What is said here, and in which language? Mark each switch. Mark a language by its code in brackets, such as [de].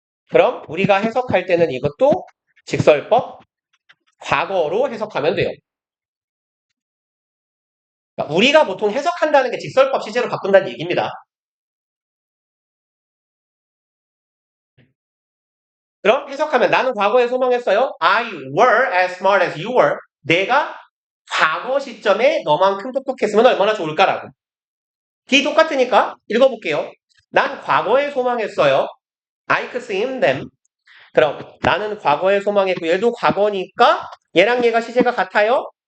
[ko] 그럼 우리가 해석할 때는 이것도 직설법 과거로 해석하면 돼요. 그러니까 우리가 보통 해석한다는 게 직설법 시제로 바꾼다는 얘기입니다. 그럼 해석하면 나는 과거에 소망했어요. [en] I were as smart as you were. [ko] 내가 과거 시점에 너만큼 똑똑했으면 얼마나 좋을까라고. D 똑같으니까 읽어볼게요. 난 과거에 소망했어요. [en] I could see in them. [ko] 그럼 나는 과거에 소망했고 얘도 과거니까 얘랑 얘가 시제가 같아요.